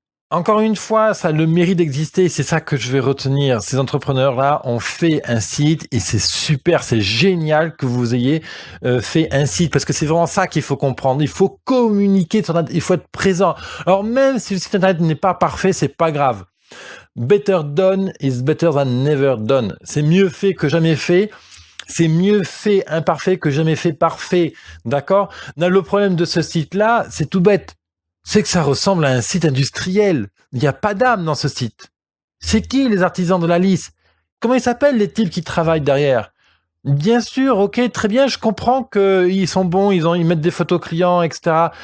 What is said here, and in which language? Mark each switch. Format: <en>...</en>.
<fr>Encore une fois, ça a le mérite d'exister, c'est ça que je vais retenir. Ces entrepreneurs-là ont fait un site et c'est super, c'est génial que vous ayez fait un site parce que c'est vraiment ça qu'il faut comprendre. Il faut communiquer, il faut être présent. Alors même si le site internet n'est pas parfait, c'est pas grave.</fr> <en>Better done is better than never done.</en> <fr>C'est mieux fait que jamais fait. C'est mieux fait imparfait que jamais fait parfait. D'accord? Le problème de ce site-là, c'est tout bête. C'est que ça ressemble à un site industriel. Il n'y a pas d'âme dans ce site. C'est qui les artisans de la liste? Comment ils s'appellent les types qui travaillent derrière? Bien sûr, ok, très bien, je comprends qu'ils sont bons, ils mettent des photos clients, etc.</fr>